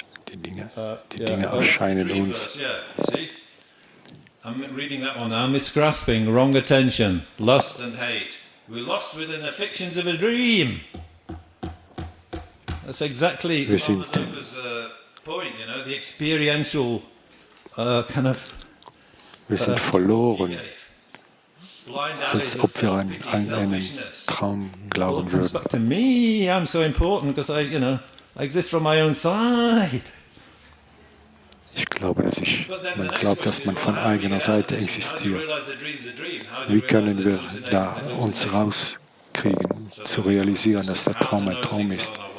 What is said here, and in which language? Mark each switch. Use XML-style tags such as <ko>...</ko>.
<de>Die Dinge erscheinen uns.</de> <en>I'm reading that one now. Misgrasping, wrong attention, lust and hate. We're lost within the fictions of a dream. That's exactly Lama-Zopa's point, the experiential kind of.</en> <de>Wir sind verloren, als ob wir an einen Traum glauben würden.</de> <en>Back to me, I'm so important because I exist from my own side.</en> <de>Ich glaube, man glaubt, dass man von eigener Seite existiert. Wie können wir da uns rauskriegen, zu realisieren, dass der Traum ein Traum ist?</de>